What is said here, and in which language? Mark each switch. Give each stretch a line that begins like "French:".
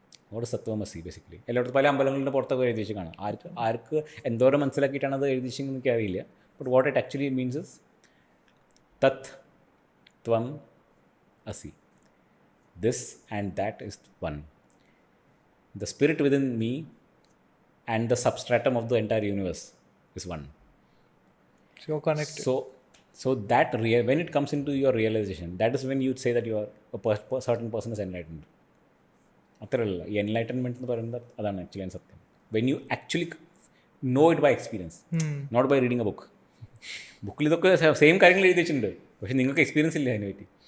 Malayalam: അവിടെ സത്വമസി ബേസിക്കലി എല്ലായിടത്തും പല അമ്പലങ്ങളുടെ പുറത്തൊക്കെ എഴുതി വെച്ച് കാണാം. ആർക്ക് എന്തോരം മനസ്സിലാക്കിയിട്ടാണ് അത് എഴുതി വെച്ചെന്ന് എനിക്ക് അറിയില്ല.
English: but what it actually means is
Sanskrit: തത് ത്വം അസി.
English: This and that is one. The spirit within me and the substratum of the entire universe is one. So you're connected. So that when it comes into your realization, that is when you say that you are a certain person is enlightened.
Malayalam: അത്രയല്ല ഈ enlightenment എന്ന് പറയുന്നത് അതാണ് actually സത്യം.
English: When you actually know it by experience, not by reading a book.
Malayalam: ബുക്കിൽ ഇതൊക്കെ same കാര്യങ്ങൾ എഴുതി വെച്ചിട്ടുണ്ട്, പക്ഷേ നിങ്ങൾക്ക് എക്സ്പീരിയൻസ് ഇല്ല അതിനെ പറ്റി.